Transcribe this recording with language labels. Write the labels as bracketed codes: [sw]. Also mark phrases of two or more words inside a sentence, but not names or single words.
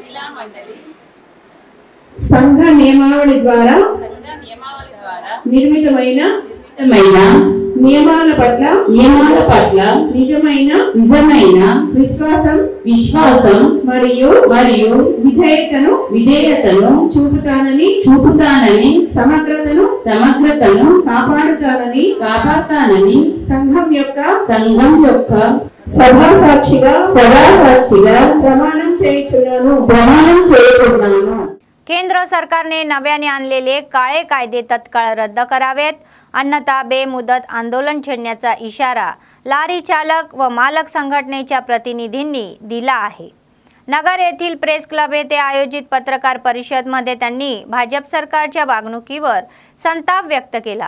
[te] संघ नियमावళి ద్వారా నిర్మితమైన నియమాల పట్ల నిజమైన విశ్వాసం మరియు విధేయతను చూపుతానని సమగ్రతను కాపాడుతానని సంఘం యొక్క సభా సాక్షిగా ప్రమాణం చేయుచున్నాను। [mr] केंद्र सरकारने नव्याने आणलेले काळे कायदे तत्काळ रद्द करावेत, अन्यथा बेमुदत आंदोलन छेडण्याचा इशारा लारी चालक व मालक संघटनेच्या प्रतिनिधींनी दिला आहे। नगर येथील प्रेस क्लब येथे आयोजित पत्रकार परिषदेमध्ये त्यांनी भाजप सरकारच्या वागणुकीवर संताप व्यक्त केला।